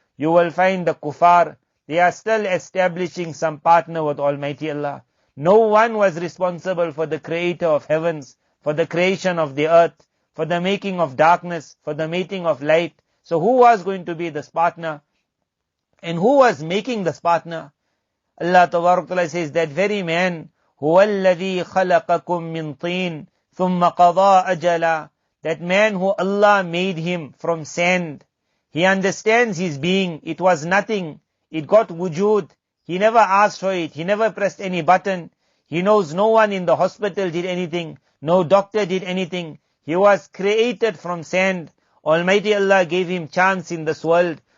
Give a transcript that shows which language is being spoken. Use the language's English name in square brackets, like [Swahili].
[English] You will find the kuffar, they are still establishing some partner with Almighty Allah. No one was responsible for the creator of heavens, for the creation of the earth, for the making of darkness, for the making of light. So who was going to be this partner? And who was making this partner? Allah Ta'ala says that very man, [Arabic] هُوَ الَّذِي خَلَقَكُم مِّن طِينٍ ثُمَّ قَضَى أَجَلًا. [English] That man who Allah made him from sand. He understands his being. It was nothing. It got wujud. He never asked for it. He never pressed any button. He knows no one in the hospital did anything. No doctor did anything. He was created from sand. Almighty Allah gave him chance in this world.